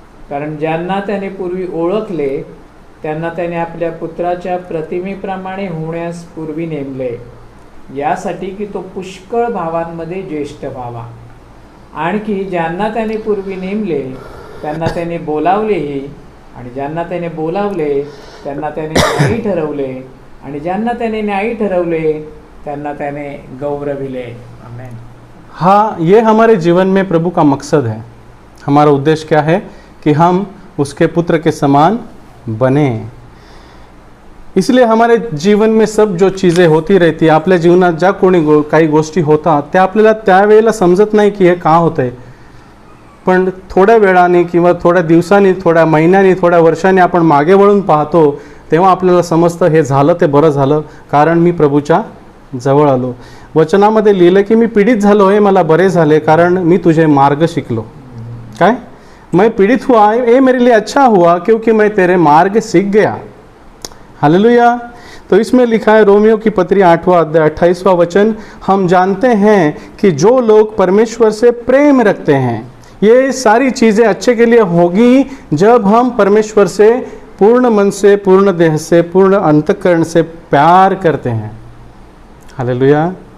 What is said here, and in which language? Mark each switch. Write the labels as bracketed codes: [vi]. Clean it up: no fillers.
[mr] कारण ज्यांना त्याने पूर्वी ओळखले त्यांना त्याने आपल्या पुत्राच्या प्रतिमेप्रमाणे होण्यास पूर्वी नेमले, यासाठी की तो पुष्कळ भावांमध्ये ज्येष्ठ व्हावा. आणखी ज्यांना त्याने पूर्वी नेमले त्यांना त्याने बोलावलेही, आणि ज्यांना त्याने बोलावले त्यांना त्याने न्यायी ठरवले, आणि ज्यांना त्याने न्यायी ठरवले त्यांना त्याने गौरविले. आमेन. [hi] हाँ, ये हमारे जीवन में प्रभु का मकसद है. हमारा उद्देश्य क्या है कि हम उसके पुत्र के समान बने. इसलिए हमारे जीवन में सब जो चीज़ें होती रहती, [mr] आपल्या जीवनात ज्या कोणी काही गोष्टी होतात त्या आपल्याला त्यावेळेला समजत नाही की हे का होतंय, पण थोड्या वेळाने किंवा थोड्या दिवसांनी, थोड्या महिन्यांनी, थोड्या वर्षांनी आपण मागे वळून पाहतो तेव्हा आपल्याला समजतं हे झालं ते बरं झालं, कारण मी प्रभूच्या जवळ आलो. वचनामध्ये लिहिलं की मी पीडित झालो आहे, मला बरे झाले, कारण मी तुझे मार्ग शिकलो. [hi] काय, मैं पीड़ित हुआ ये मेरे लिए अच्छा हुआ क्योंकि मैं तेरे मार्ग सीख गया. हालेलुया. तो इसमें लिखा है रोमियो की पत्री 8वां अध्याय 28वां वचन, हम जानते हैं कि जो लोग परमेश्वर से प्रेम रखते हैं, ये सारी चीज़ें अच्छे के लिए होगी जब हम परमेश्वर से पूर्ण मन से, पूर्ण देह से, पूर्ण अंतःकरण से प्यार करते हैं. हालेलुया.